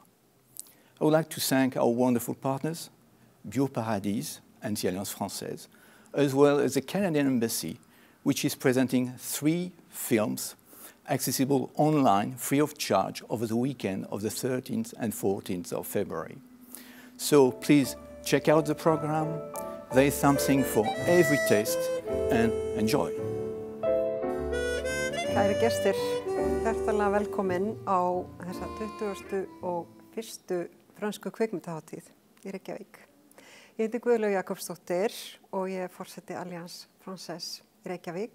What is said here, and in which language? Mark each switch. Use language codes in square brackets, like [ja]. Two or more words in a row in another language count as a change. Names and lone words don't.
[en] I would like to thank our wonderful partners, Bioparadis and the Alliance Française, as well as the Canadian Embassy, which is presenting 3 films accessible online free of charge over the weekend of the 13th and 14th of February. So please check out the program. There is something for every taste, and enjoy. [is] Kæri gestir, hjartanlega velkomin á þessa 21. frönsku kvikmyndahátíð í Reykjavík. Ég heiti Guðlaug Jakobsdóttir og ég er forseti Alliance Française í Reykjavík.